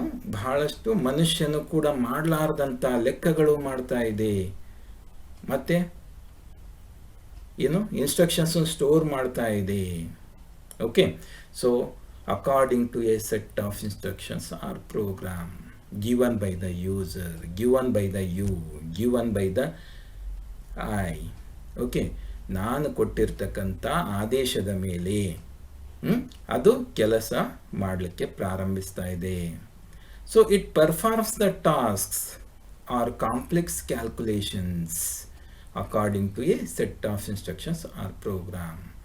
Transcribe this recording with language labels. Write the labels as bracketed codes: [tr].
[kn] ಬಹಳಷ್ಟು ಮನುಷ್ಯನು ಕೂಡ ಮಾಡಲಾರ್ದಂಥ ಲೆಕ್ಕಗಳು ಮಾಡ್ತಾ ಇದೆ. ಮತ್ತೆ ಇನ್ಸ್ಟ್ರಕ್ಷನ್ಸ್ ಸ್ಟೋರ್ ಮಾಡ್ತಾ ಇದೆ. [en] Okay, so according to a set of instructions or program given by the user, given by the you, given by the I. [kn] Okay, ನಾನು ಕೊಟ್ಟಿರ್ತಕ್ಕಂಥ ಆದೇಶದ ಮೇಲೆ ಅದು ಕೆಲಸ ಮಾಡಲಿಕ್ಕೆ ಪ್ರಾರಂಭಿಸ್ತಾ ಇದೆ. [en] So it performs the tasks or complex calculations according to a set of instructions or program.